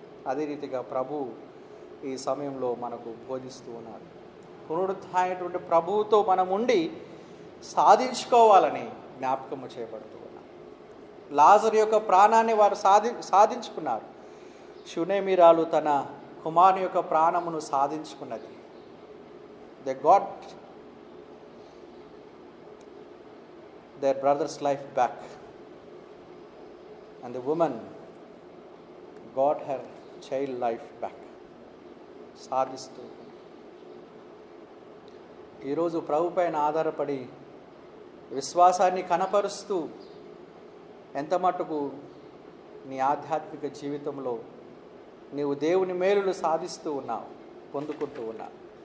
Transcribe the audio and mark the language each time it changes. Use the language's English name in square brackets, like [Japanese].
[Telugu] అదే రీతిగా ప్రభు ఈ సమయంలో మనకు బోధిస్తూ ఉన్నారు. పునరుద్ధానమైనటువంటి ప్రభువుతో మనం ఉండి సాధించుకోవాలని జ్ఞాపకము చేయబడుతూ ఉన్నారు. లాజరు యొక్క ప్రాణాన్ని వారు సాధించుకున్నారు. షునేమిరాలు తన కుమారుని యొక్క ప్రాణమును సాధించుకున్నది. [English] They got their brother's life back, and the woman got her child life back. [Telugu] సాధిస్తూ ఈరోజు ప్రభు పైన ఆధారపడి విశ్వాసాన్ని కనపరుస్తూ ఎంత మటుకు నీ ఆధ్యాత్మిక జీవితంలో నీవు దేవుని మేలులు సాధిస్తూ ఉన్నావు, పొందుకుంటూ ఉన్నావు.